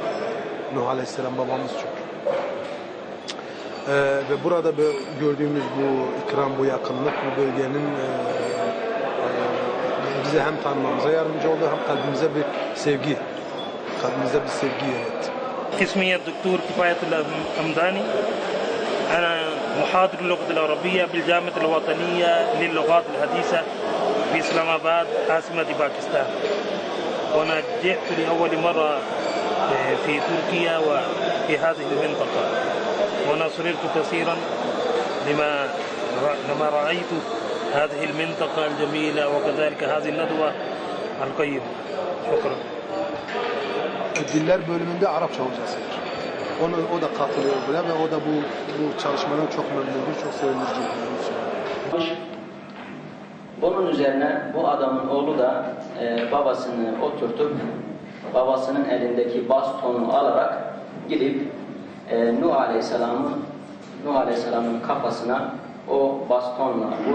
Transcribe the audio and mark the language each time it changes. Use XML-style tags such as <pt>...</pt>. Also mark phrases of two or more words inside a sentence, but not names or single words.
<tr>Nuh Aleyhisselam babamız çünkü. Ve burada gördüğümüz bu ikram, bu yakınlık, bu bölgenin bize hem tanımamıza yardımcı oldu, hem kalbimize bir sevgi yarattı.</tr> <ar>اسمي الدكتور كفاية الله حمداني. أنا محاضر اللغة العربية بالجامعة الوطنية للغات الحديثة في إسلام آباد عاصمة باكستان. وأنا جئت لأول مرة في تركيا وفي هذه المنطقة، وأنا سررت كثيرا لما رأيت هذه المنطقة الجميلة وكذلك هذه الندوة القيمة. شكرا.</ar> <tr>Diller bölümünde Arapça hocasıdır. O da katılıyor buna ve o da bu çalışmadan çok memnundur, çok sevindirici. Bunun üzerine bu adamın oğlu da babasını oturtup babasının elindeki bastonu alarak gidip Nuh Aleyhisselam'ın kafasına o bastonla vurdu.</tr>